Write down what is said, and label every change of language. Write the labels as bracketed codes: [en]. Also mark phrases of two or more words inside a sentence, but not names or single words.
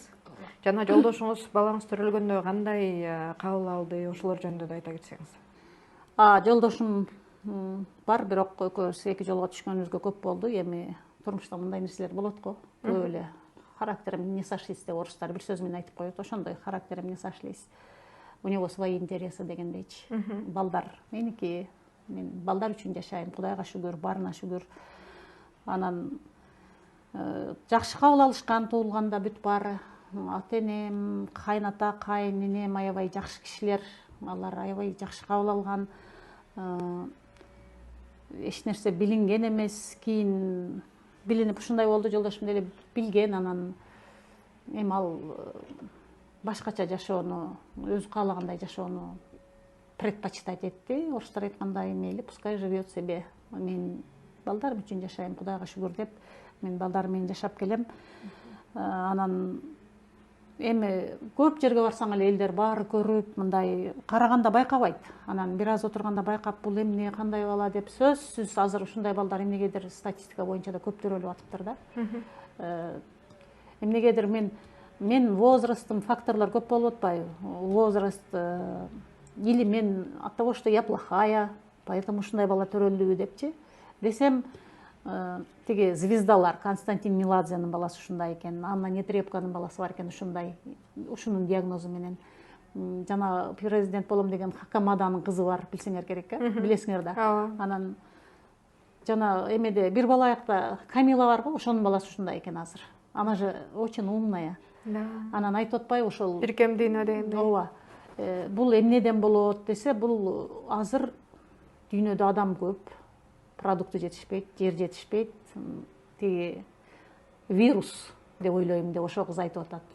[ky] Жана жолдошуңуз балаңыз төрөлгөндө кандай кабыл алды? Ошолор жөнүндө да айта кетсеңиз. Жолдошум бар, бирок экөөбүз эки жолго түшкөнүбүзгө көп болду. Эми турмушта мындай нерселер болот го. Көп эле характерим [ru] не сошлись [ky] деп орустар бир сөз менен айтып коет. Ошондой характерим [ru] не сошлись. У него свои интересы дегендейчи. [ky] Балдар меники, мен балдар үчүн жашайм. Кудайга шүгүр, барына шүгүр. Анан жакшы кабыл алышкан, туулганда бүт баары. Ата-энем, кайната, кайненем аябай жакшы кишилер. Алар аябай жакшы кабыл алган. Эч нерсе билинген эмес. Кийин билинип ушундай болду, жолдошум деле билген. Анан эми ал башкача жашоону, өзү каалагандай жашоону предпочитать этти. Орустар айткандай, мейли, [ru] пускай живет себе. [ky] Мен балдарым үчүн жашайм, Кудайга шүгүр деп, мен балдарым менен жашап келем. Анан эми көп жерге барсаң эле элдер баары көрүп, мындай караганда байкабайт. Анан бир аз отурганда байкап, бул эмне, кандай бала деп, сөзсүз азыр ушундай балдар эмнегедир статистика боюнча да көп төрөлүп атыптыр да. Эмнегедир мен возрастым, факторлор көп болуп атпайбы? [ru] Возраст или мен от того, что я плохая, поэтому [ky] ушундай бала төрөлдүбү депчи. Десем, тиги звездалар, Константин Меладзенин баласы ушундай экен, Анна Нетребканын баласы бар экен ушундай, ушунун диагнозу менен. Жана президент болом деген Хакамаданын кызы бар, билсеңер керек, билесиңер да. Анан жана эмеде бир бала аякта Камила бар го, ошонун баласы ушундай экен азыр. [ru] Она же очень умная. [ky] Анан айтып атпайбы ошол Биркем дүйнөдө ооба. Бул эмнеден болот десе, бул азыр дүйнөдө адам көп, продукты жетишпейт, жер жетишпейт, тиги вирус деп ойлойм деп ошол кыз айтып атат.